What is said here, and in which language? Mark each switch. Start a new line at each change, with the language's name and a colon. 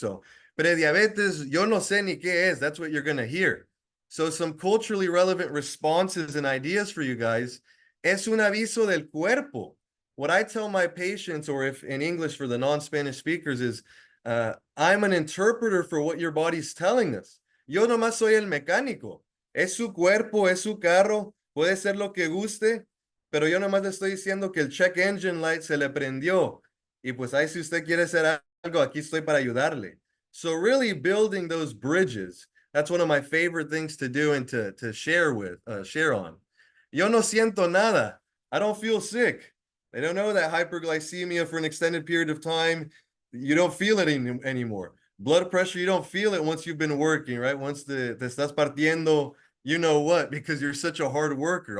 English: So, prediabetes,
Spanish: yo no sé ni qué es.
English: That's what you're going to hear. So some culturally relevant responses and ideas for you guys.
Spanish: Es un aviso del cuerpo.
English: What I tell my patients, or if in English for the non-Spanish speakers, is I'm an interpreter for what your body's telling us.
Spanish: Yo nomás soy el mecánico. Es su cuerpo, es su carro, puede ser lo que guste, pero yo nomás le estoy diciendo que el check engine light se le prendió. Y pues ahí si usted quiere hacer algo, aquí estoy para ayudarle.
English: So really building those bridges, that's one of my favorite things to do and to share on.
Spanish: Yo no siento nada.
English: I don't feel sick. They don't know that hyperglycemia for an extended period of time, you don't feel it anymore. Blood pressure, you don't feel it once you've been working, right? Once
Spanish: te estás partiendo,
English: you know what, because you're such a hard worker.